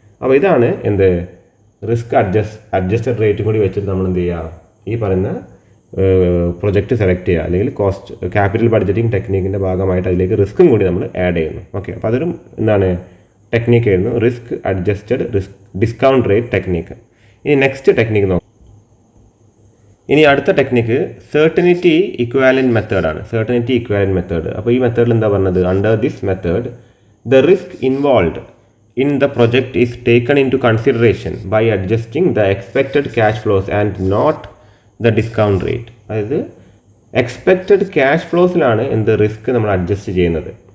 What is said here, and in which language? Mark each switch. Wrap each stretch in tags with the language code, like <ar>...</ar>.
<ml>അപ്പോൾ ഇതാണ് എന്ത് റിസ്ക് അഡ്ജസ്റ്റഡ് റേറ്റും കൂടി വെച്ചിട്ട് നമ്മൾ എന്ത് ചെയ്യുക ഈ പറയുന്ന പ്രൊജക്റ്റ് സെലക്ട് ചെയ്യുക, അല്ലെങ്കിൽ കോസ്റ്റ് ക്യാപിറ്റൽ ബഡ്ജറ്റിംഗ് ടെക്നീക്കിൻ്റെ ഭാഗമായിട്ട് അതിലേക്ക് റിസ്ക്കും കൂടി നമ്മൾ ആഡ് ചെയ്യുന്നു. ഓക്കെ, അപ്പോൾ അതൊരു എന്താണ് ടെക്നീക്ക് ആയിരുന്നു, risk adjusted discount rate technique. ഇനി നെക്സ്റ്റ് ടെക്നീക്ക് നോക്കാം. ഇനി അടുത്ത ടെക്നിക്ക് സെർട്ടനിറ്റി ഇക്വാലൻറ്റ് മെത്തേഡാണ്. Certainty equivalent method. അപ്പോൾ ഈ മെത്തേഡിൽ എന്താ പറഞ്ഞത്,</ml> <en>Under this method the risk involved in the project is taken into consideration by adjusting the expected cash flows and not the discount rate.</en> <ml>അതായത് എക്സ്പെക്റ്റഡ് ക്യാഷ് ഫ്ലോസിലാണ് എന്ത് risk നമ്മൾ adjust ചെയ്യുന്നത്.</ml>